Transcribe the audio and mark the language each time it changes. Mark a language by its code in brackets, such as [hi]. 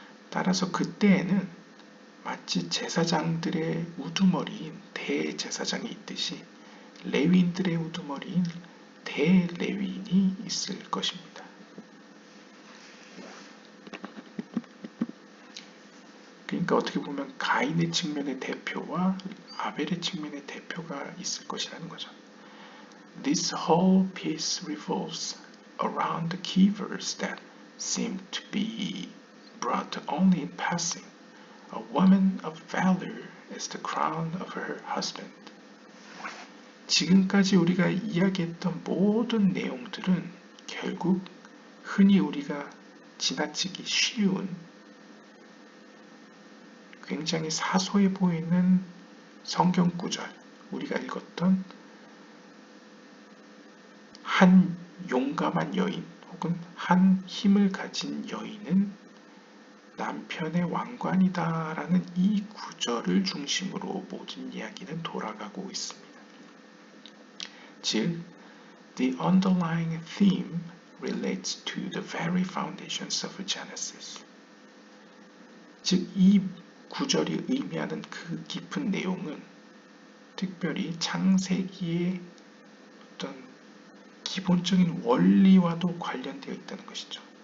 [ko] 따라서 그때에는 마치 제사장들의 우두머리인 대제사장이 있듯이 레위인들의 우두머리인 대레위인이 있을 것입니다. 그러니까 어떻게 보면 가인의 측면의 대표와 아벨의 측면의 대표가 있을 것이라는 거죠. [en] This whole piece revolves around the key verse that seem to be brought only in passing. A woman of valor is the crown of her husband. [ko] 지금까지 우리가 이야기했던 모든 내용들은 결국 흔히 우리가 지나치기 쉬운 굉장히 사소해 보이는 성경 구절, 우리가 읽었던 한 용감한 여인 혹은 한 힘을 가진 여인은 남편의 왕관이다라는 이 구절을 중심으로 모든 이야기는 돌아가고 있습니다. 즉, [en] the underlying theme relates to the very foundations of Genesis. [ko] 즉, 이 구절이 의미하는 그 깊은 내용은 특별히 창세기의 어떤 기본적인 원리와도 관련되어 있다는 것이죠.